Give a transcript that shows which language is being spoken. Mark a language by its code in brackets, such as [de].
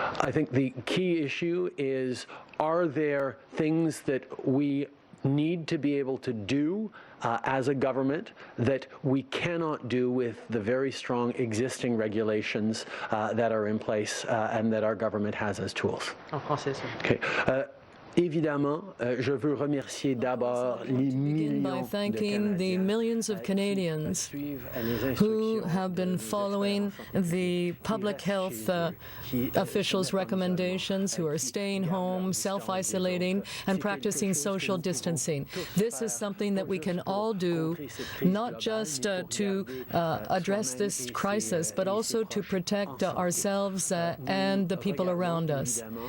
[en] I think the key issue is, are there things that we need to be able to do as a government that we cannot do with the very strong existing regulations that are in place and that our government has as tools? [fr] En français, [en] Okay. [fr] Évidemment, je veux remercier d'abord les [en] By thanking the millions of Canadians who have been following the public health officials' recommendations, who are staying home, self-isolating, and practicing social distancing. This is something that we can all do, not just to address this crisis, but also to protect ourselves and the people around us.